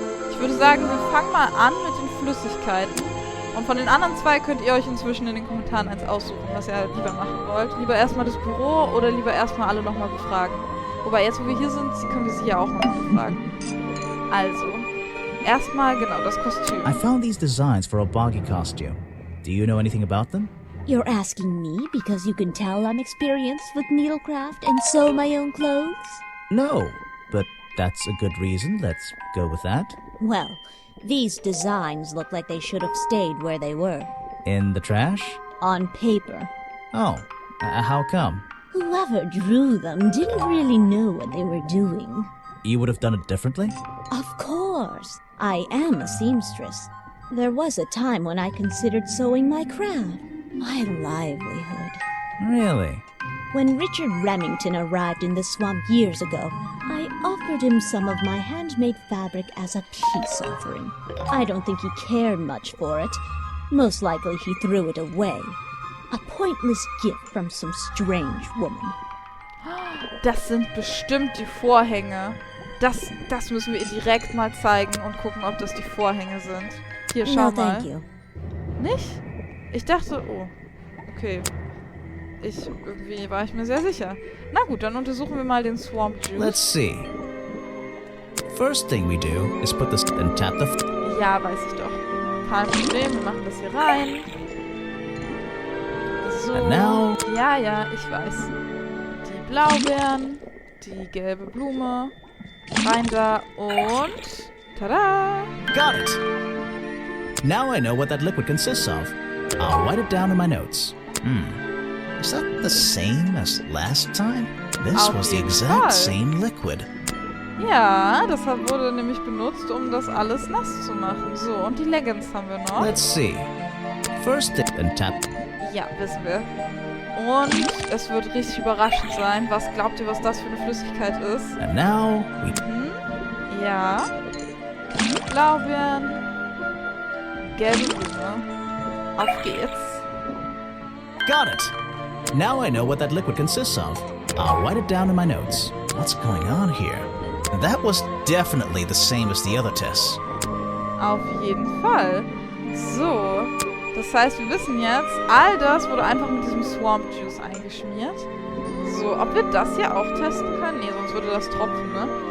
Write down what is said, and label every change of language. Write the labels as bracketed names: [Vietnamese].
[German] Ich würde sagen, wir fangen mal an mit den Flüssigkeiten. Und von den anderen zwei könnt ihr euch inzwischen in den Kommentaren eins aussuchen, was ihr halt lieber machen wollt. Lieber erstmal das Büro oder lieber erstmal alle nochmal befragen. Wobei, jetzt wo wir hier sind, können wir sie ja auch nochmal befragen. Also, erstmal genau das Kostüm. [English] I found these designs for a boggy costume. Do you know anything about them? You're asking me because you can tell I'm experienced with needlecraft and sew my own clothes? No, but that's a good reason. Let's go with that. Well, these designs look like they should have stayed where they were. In the trash? On paper. Oh, how come? Whoever drew them didn't really know what they were doing. You would have done it differently? Of course. I am a seamstress. There was a time when I considered sewing my craft, my livelihood. Really? When Richard Remington arrived in the swamp years ago, I offered him some of my handmade fabric as a peace offering. I don't think he cared much for it. Most likely he threw it away. A pointless gift from some strange woman. [German] Das sind bestimmt die Vorhänge. Das müssen wir ihr direkt mal zeigen und gucken, ob das die Vorhänge sind. Hier, schau mal. [English] Thank you. [German] Nicht? Ich dachte, oh, okay. Irgendwie war ich mir sehr sicher. Na gut, dann untersuchen wir mal den Swamp Juice. [English] Let's see. First thing we do is put this and tap the... [German] Ja, weiß ich doch. Kein Problem, wir machen das hier rein. So. [English] And now... [German] Ja, ich weiß. Die Blaubeeren, die gelbe Blume, rein da und Tada! [English] Got it! Now I know what that liquid consists of. I'll write it down in my notes. Is that the same as last time? This [German] Auf [English] was the [German] jeden [English] exact [German] Fall. [English] same liquid. [German] Ja, das wurde nämlich benutzt, um das alles nass zu machen. So, und die Leggings haben wir noch. [English] Let's see. First, then tap. [German] Ja, wissen wir. Und es wird richtig überraschend sein. Was glaubt ihr, was das für eine Flüssigkeit ist? [English] And now we. [German] Ja. Blaubeeren. Gelbe Blume. Auf geht's. [English] Got it! Now I know what that liquid consists of. I'll write it down in my notes. What's going on here? That was definitely the same as the other tests. [German] Auf jeden Fall. So. Das heißt, wir wissen jetzt, all das wurde einfach mit diesem Swamp Juice eingeschmiert. So, ob wir das hier auch testen können? Nee, sonst würde das tropfen, ne?